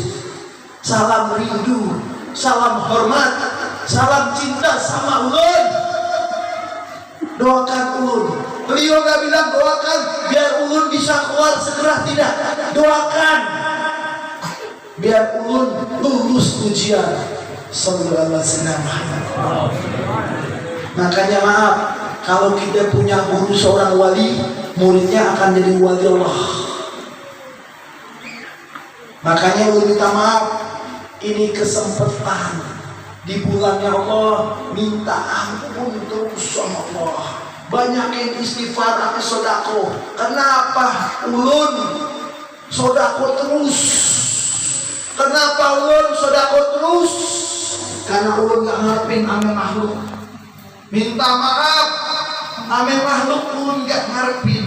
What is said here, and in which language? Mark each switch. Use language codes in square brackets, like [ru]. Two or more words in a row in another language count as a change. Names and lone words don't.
[id] Salam rindu, salam hormat, salam cinta sama ulun. Doakan ulun. Beliau gak bilang doakan biar ulun bisa keluar segera, tidak. Doakan biar ulun lulus ujian. [ar] صلى الله عليه وسلم. [id] Makanya maaf, kalau kita punya guru seorang wali, muridnya akan jadi wali Allah. Makanya ulun minta maaf, ini kesempatan di bulannya Allah, minta ampun terus sama Allah. Banyakin istighfar sama sodako. Kenapa ulun sodako terus? Kenapa ulun sodako terus? Karena ulun gak ngarepin ame makhluk. Minta maaf, ame makhluk ulun gak ngarepin.